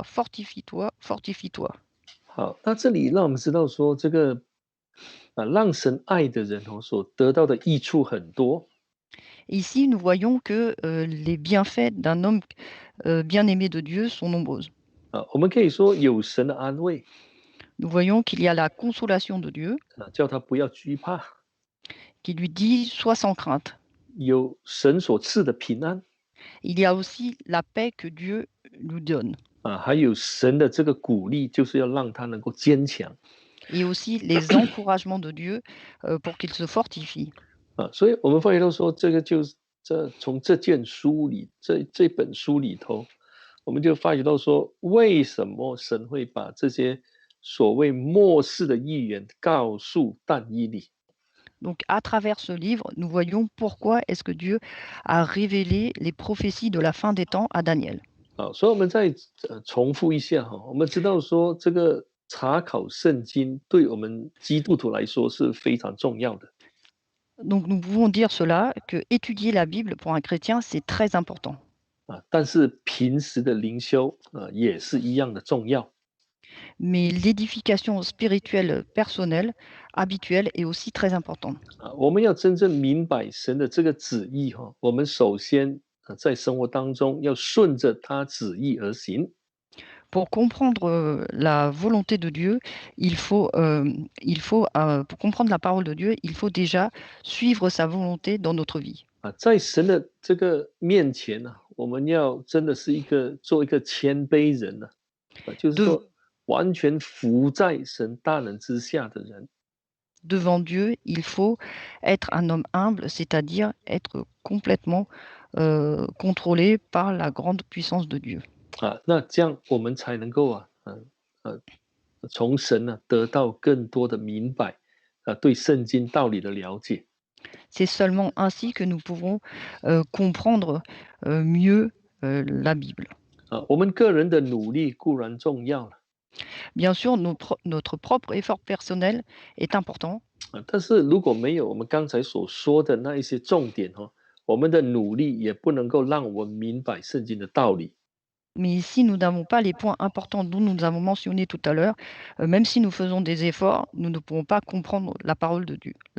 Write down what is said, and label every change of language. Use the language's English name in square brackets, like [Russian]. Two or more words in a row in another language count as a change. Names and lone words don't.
[French] Fortifie-toi, fortifie-toi. [Chinese] 好，那这里让我们知道说，这个让神爱的人所得到的益处很多。 [French] Ici, nous voyons que les bienfaits d'un homme bien-aimé de Dieu sont nombreuses. [Chinese] 我们可以说有神的安慰 [French] Nous voyons qu'il y a la consolation de Dieu [Chinese] 叫他不要惧怕， [French] qui lui dit, sois sans crainte. [Chinese] 有神所赐的平安 [French] Il y a aussi la paix que Dieu nous donne [Chinese] 还有神的这个鼓励，就是要让他能够坚强 [French] et aussi les encouragements de Dieu pour qu'il se fortifie. [Chinese] 所以我们发觉到说，这个就是从这件书里，这本书里头，我们就发觉到说，为什么神会把这些所谓末世的预言告诉但以理？ [French] Donc, à travers ce livre, nous voyons pourquoi est-ce que Dieu a révélé les prophéties de la fin des temps à Daniel. [Chinese] 所以我们再重复一下我们知道说，这个查考圣经对我们基督徒来说是非常重要的。 [French] Donc, nous pouvons dire cela, que étudier la Bible pour un chrétien, c'est très important. [Chinese] 但是平时的灵修也是一样的重要。 [French] Mais l'édification spirituelle personnelle, habituelle, est aussi très importante. [Chinese] 我们要真正明白神的这个旨意我们首先在生活当中要顺着他旨意而行。 [French] Pour comprendre la volonté de Dieu, pour comprendre la parole de Dieu, il faut déjà suivre sa volonté dans notre vie. [Chinese] 在神的这个面前呢，我们要真的是做一个谦卑人呢，就是说完全服在神大能之下的人。 [French] Devant Dieu, il faut être un homme humble, c'est-à-dire être complètement contrôlé par la grande puissance de Dieu. [Chinese] 那这样我们才能够从神呢得到更多的明白对圣经道理的了解。 [French] C'est seulement ainsi que nous pouvons comprendre mieux la Bible. [Chinese] 我们个人的努力固然重要了 [French] Bien sûr, notre propre effort personnel est important, [Chinese] 但是如果没有我们刚才所说的那一些重点我们的努力也不能够让我们明白圣经的道理。 [French] mais si nous n'avons pas les points importants dont nous avons mentionné tout à l'heure, même si nous faisons des efforts, nous ne pourrons pas comprendre la parole de Dieu, la